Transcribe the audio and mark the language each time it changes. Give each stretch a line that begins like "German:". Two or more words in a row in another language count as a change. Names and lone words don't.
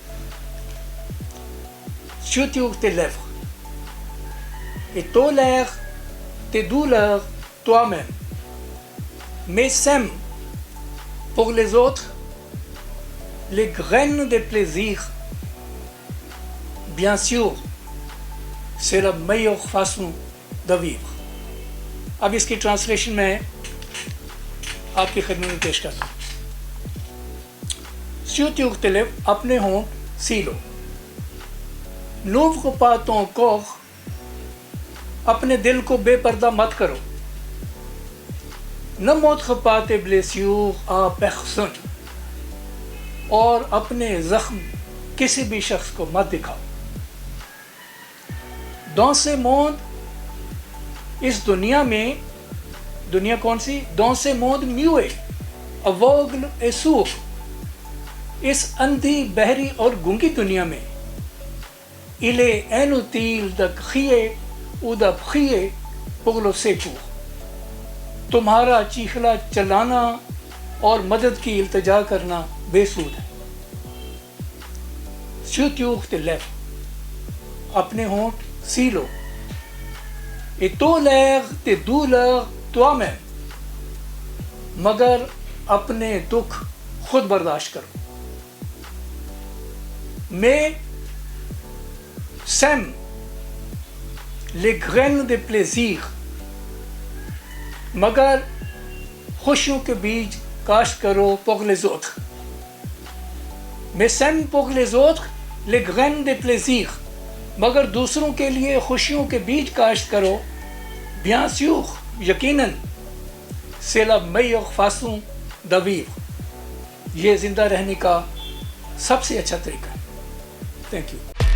French: Sur tes lèvres et tolère tes douleurs toi-même, mais sème pour les autres les graines de plaisir. Bien sûr, c'est la meilleure façon de vivre.
Urdu: اب اس کی ٹرانسلیشن میں آپ کی خدمت میں پیش کرتا ہوں.
French: Sur tes lèvres,
Urdu: اپنے ہونٹ سی لو.
French: N'ouvre pas ton corps,
Urdu: اپنے دل کو بے پردہ مت کرو.
French: Ne montre pas tes blessures à personne,
Urdu: اور اپنے زخم کسی بھی شخص کو مت دکھاؤ.
French: Dans ce monde,
Urdu: اس دنیا میں، دنیا کون سی?
French: Dans ce monde muet, aveugle et sourd,
Urdu: اس اندھی، بہری اور گونگی دنیا میں,
French: il est inutile de crier ou de prier pour le secours,
Urdu: تمہارا چیخلا چلانا اور مدد کی التجا کرنا بے سود ہے.
French: Sur tes lèvres,
Urdu: اپنے ہونٹ سی لو.
French: Et tolère tes douleurs toi-même,
Urdu: مگر اپنے دکھ خود برداشت کرو.
French: Mais sème les graines de plaisir,
Urdu: مگر خوشیوں کے بیج کاشت کرو
French: pour les autres. Mais sème pour les autres les graines de plaisir,
Urdu: مگر دوسروں کے لیے خوشیوں کے بیج کاشت کرو.
French: Bien sûr, यकीनन, c'est la meilleure façon de vivre,
Urdu: یہ زندہ رہنے کا سب سے اچھا طریقہ ہے.
English: Thank you.